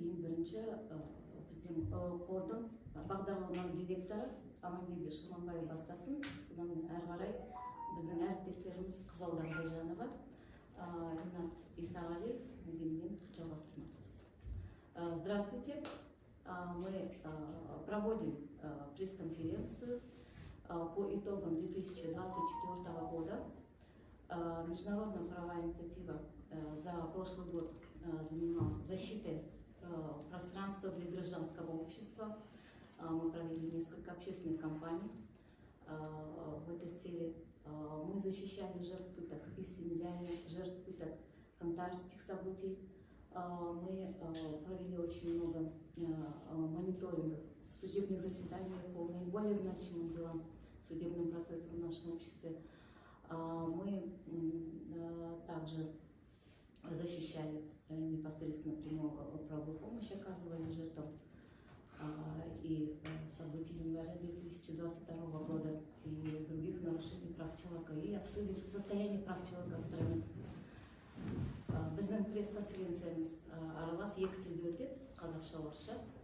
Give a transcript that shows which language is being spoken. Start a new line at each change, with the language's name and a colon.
Kazakh: Ең бірінші біздің қордың бағдарламалық директоры Амангелді Шуманбай бастасын. Содан әрі қарай біздің әріптестеріміз Қызалдар Байжанова, Ринат Исағалиев, мен жалғастырмақпыз.
Russian: Здравствуйте. Мы проводим пресс-конференцию по итогам 2024 года. Международная правовая инициатива за прошлый год занималась защитой пространства для гражданского общества. Мы провели несколько общественных кампаний в этой сфере. Мы защищали жертв пыток из Синьцзяня, жертв пыток кантарских событий. Мы провели очень много мониторингов, судебных заседаний по наиболее значимым делам, судебным процессам в нашем обществе. Мы также защищали непосредственно прямую правовую помощь, оказывали жертвам и событий января 2022 года и других нарушений прав человека, и обсудили состояние прав человека в стране.
Kazakh: Біздің пресс-конференциямыз аралас 2 тілде өтеді, қазақша, орысша.